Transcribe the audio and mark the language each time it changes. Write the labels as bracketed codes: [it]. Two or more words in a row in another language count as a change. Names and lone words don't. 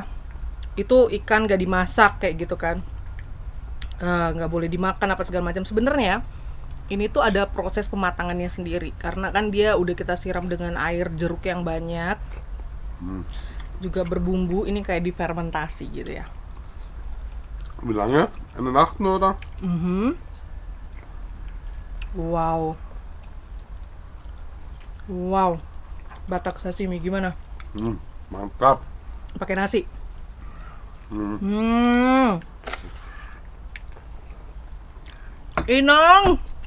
[id] Itu ikan gak dimasak kayak gitu kan. Nggak boleh dimakan apa segala macam. Sebenarnya ini tuh ada proses pematangannya sendiri. Karena kan dia udah kita siram dengan air jeruk yang banyak. Juga berbumbu, ini kayak difermentasi gitu ya. [de] Wie lange? Eine Nacht nur, oder? Wow. Wow. [id] Batak sashimi gimana? Mantap. Pakai nasi. Inang.